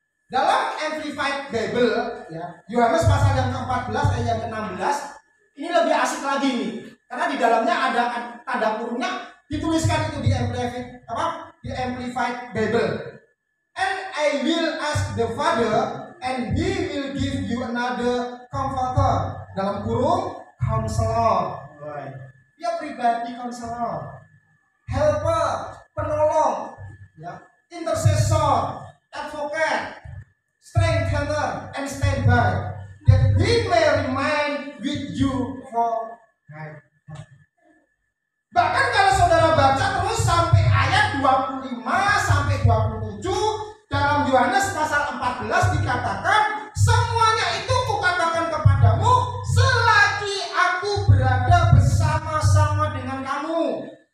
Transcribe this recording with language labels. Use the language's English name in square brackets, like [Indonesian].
[Indonesian] Dalam Amplified Bible, ya, Yohanes pasal yang ke-14 ayat yang ke-16, ini lebih asik lagi nih, karena di dalamnya ada tanda kurungnya, dituliskan itu di Amplified Bible. [English] And I will ask the Father, and He will give you another Comforter. [Indonesian] Dalam kurung, [English] Counselor. Dia pribadi Counselor, Helper, [Indonesian] penolong, ya, [English] Intercessor, Advocate, Strengthener, and Standby, that He may remain with you for life. [Indonesian] Bahkan kalau saudara baca terus sampai ayat 25 sampai 27 dalam Yohanes pasal 14 dikatakan, semuanya itu kukatakan kepadamu selagi aku berada bersama-sama dengan kamu.